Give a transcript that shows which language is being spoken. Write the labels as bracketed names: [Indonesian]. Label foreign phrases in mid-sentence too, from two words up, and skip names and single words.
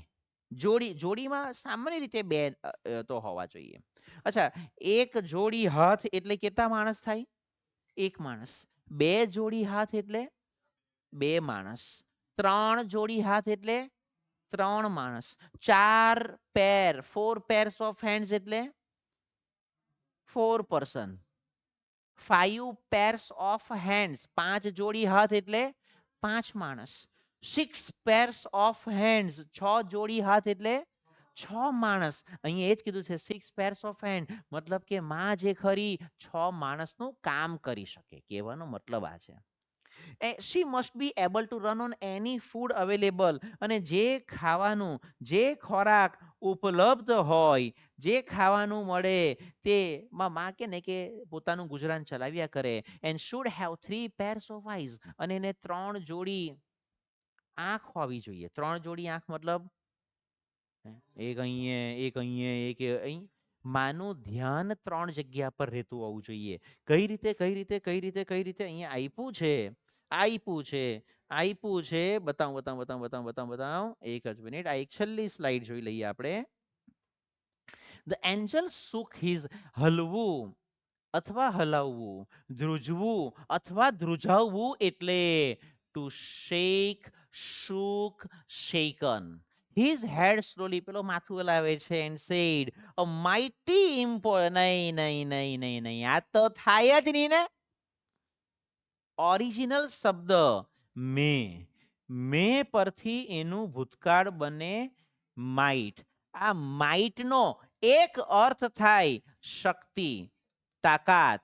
[Gujarati] જોડી, જોડીમાં સામાન્ય રીતે બે તો હોવા જોઈએ. અચ્છા, એક જોડી હાથ એટલે કેટલા માણસ થાય? એક માણસ. બે જોડી હાથ એટલે બે માણસ. ત્રણ જોડી હાથ એટલે ત્રણ માણસ. [English] ચાર પેર, 4 pairs of hands એટલે 4 person. 5 pairs of hands, [Gujarati] પાંચ જોડી હાથ એટલે પાંચ માણસ. [English] 6 pairs of hands, [Gujarati] છ જોડી હાથ એટલે છ માણસ. અહીંયા એ જ કીધું છે [English] 6 pairs of hand, [Gujarati] મતલબ કે માં જે ખરી છ માણસનું કામ કરી શકે, કહેવાનો મતલબ આ છે. [English] she must be able to run on any food available, [Gujarati] અને જે ખાવાનું, જે ખોરાક ઉપલબ્ધ હોય, જે ખાવાનું મળે તે માં કે ને કે પોતાનું ગુજરાન ચલાવ્યા કરે. [English] and should have 3 pairs of eyes, [Gujarati] અને એને ત્રણ જોડી આંખ હોવી જોઈએ. ત્રણ જોડી આંખ મતલબ એક અહીંયા, એક અહીંયા, એક અહીં. માનું ધ્યાન ત્રણ જગ્યા પર રહેતું હોવું જોઈએ. કઈ રીતે કઈ રીતે કઈ રીતે કઈ રીતે અહીંયા આપ્યું છે, આપ્યું છે, આપ્યું છે, બતાવું બતાવું બતાવું બતાવું બતાવું બતાવું, એક જ મિનિટ, આ એક છેલ્લી સ્લાઇડ જોઈ લઈએ આપણે. [English] the angel shook his, [Gujarati] હલવું અથવા હલાવવું, ધ્રુજવું અથવા ધ્રુજાવવું એટલે [English] to shake, shook, shaken. His head slowly, [Gujarati] પેલો માથું હલાવે છે [English] and said a mighty [Gujarati] નહીં નહીં નહીં નહીં નહીં, આ તો થાય જ નહીં ને. ઓરિજિનલ શબ્દ મે પરથી એનું ભૂતકાળ બને માઇટ. આ માઇટ નો એક અર્થ થાય શક્તિ, તાકાત.